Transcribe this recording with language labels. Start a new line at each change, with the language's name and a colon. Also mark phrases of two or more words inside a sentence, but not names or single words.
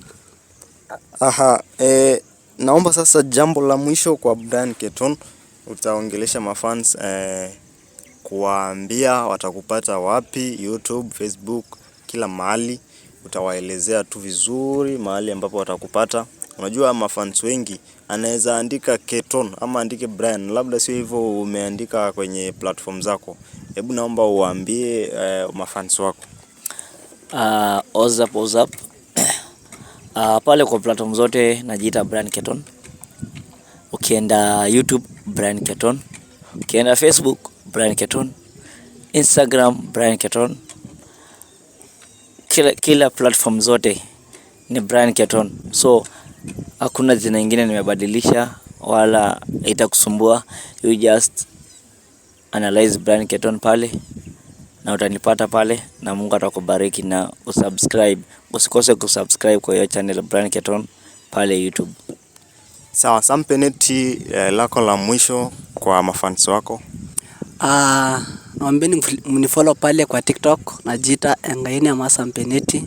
Swahili: Naomba sasa jambo la mwisho kwa Brian Keton, utaongelesha mafans kuwaambia watakupata wapi, YouTube, Facebook, kila mahali. Utawaelezea tu vizuri mahali ambapo watakupata. Unajua mafans wengi anaweza andika Keton ama andike Brian, labda sio hivyo umeandika kwenye platform zako. Hebu naomba uwaambie mafans wako.
English: What's up?
Swahili: Pale kwa platform zote najiita Brian Keton. Ukienda YouTube Brian Keton, ukienda Facebook Brian Keton, Instagram Brian Keton, kila platform zote ni Brian Keton. So hakuna jina lingine nimebadilisha wala itakusumbua.
English: You just analyze
Swahili: Brian Keton pale na utanipata pale, na Mungu atakubariki. Na usubscribe, usikose kusubscribe kwa hiyo channel Brian Keton pale YouTube. Sawa, Sam Peneti, lako la mwisho kwa mafans wako. Naombeni mnifollow pale kwa TikTok najiita Enkaini Amasa Mpeneti.